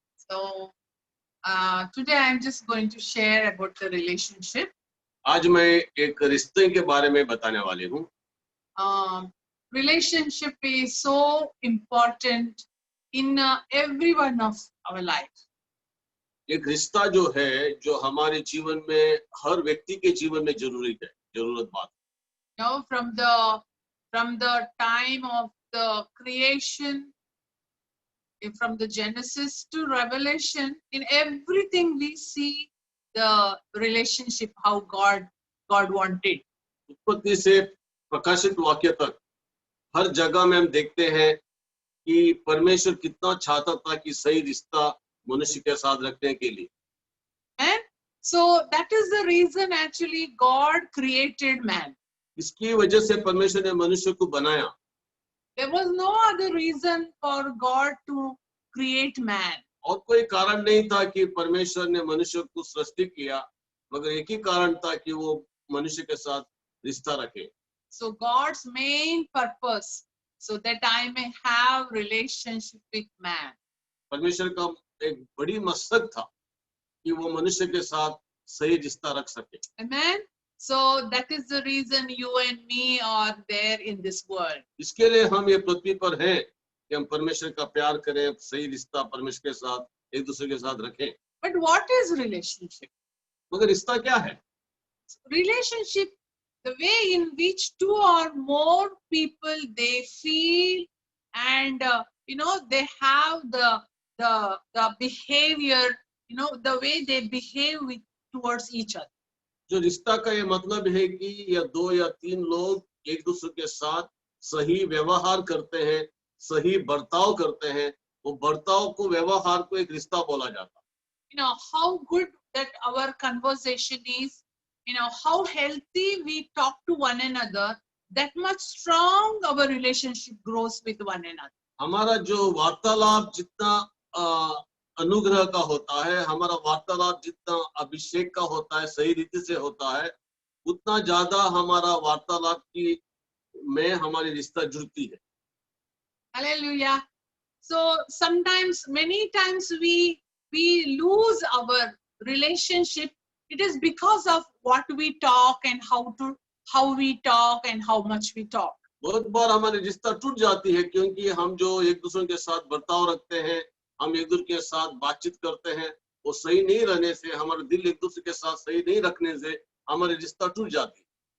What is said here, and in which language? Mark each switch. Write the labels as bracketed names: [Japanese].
[English] So today I'm just going to share about the relationship. [Hindi] आज मैं एक रिश्ते के बारे में बताने वाली हूँ। [English] Relationship is so important in every one of our life. [Hindi] एक रिश्ता जो है, जो हमारे जीवन में हर व्यक्ति के जीवन में जरूरी है, जरूरत बात। [English] You know, from the time of the creation, from the Genesis to Revelation, in everything we see the relationship how God wanted. [Hindi] उत्पत्ति से प्रकाशित वाक्य तक हर जगह में हम देखते हैं कि परमेश्वर कितना चाहता था कि सही रिश्ता मनुष्य के साथ रखने के लिए। [English] And so that is the reason actually God created man. [Hindi] इसकी वजह से परमेश्वर ने मनुष्य को बनाया। [English] There was no other reason for God to create man. [Hindi] और कोई कारण नहीं था कि परमेश्वर ने मनुष्य को सृष्टि किया, मगर एक ही कारण था कि वो मनुष्य के साथ रिश्ता रखे। [English] So God's main purpose, so that I may have relationship with man. [Hindi] परमेश्वर का एक बड़ी मकसद था कि वो मनुष्य के साथ सही रिश्ता रख सके। [English] Amen. So that is the reason you and me are there in this world. [Hindi] इसके लिए हम ये पृथ्वी पर हैं कि हम परमेश्वर का प्यार करें, सही रिश्ता परमेश्वर के साथ एक दूसरे के साथ रखें। [English] But what is relationship? [Hindi] मगर रिश्ता क्या है? [English] Relationship, the way in which two or more people they feel and they have the behavior, the way they behave towards each other. [Hindi] जो रिश्ता का ये मतलब है कि या दो या तीन लोग एक दूसरे के साथ सही व्यवहार करते हैं, सही बर्ताव करते हैं। वो बर्ताव को, व्यवहार को एक रिश्ता बोला जाता है। [English] How good that our conversation is, how healthy we talk to one another, that much strong our relationship grows with one another. [Hindi] हमारा जो वार्तालाप जितना अनुग्रह का होता है, हमारा वार्तालाप जितना अभिषेक का होता है, सही रीति से होता है, उतना ज्यादा हमारा वार्तालाप की में हमारी रिश्ता जुड़ती है. [English] Hallelujah. So sometimes, many times we lose our relationship. It is because of what we talk and how we talk and how much we talk. [Hindi] बहुत बार हमारी रिश्ता टूट जाती है क्योंकि हम जो एक दूसरे के साथ बर्ताव रखते हैं, हम एक दूसरे के साथ बातचीत करते हैं, वो सही नहीं रहने से, हमारे दिल एक दूसरे के साथ सही नहीं रखने से हमारी रिश्ता टूट जाती है.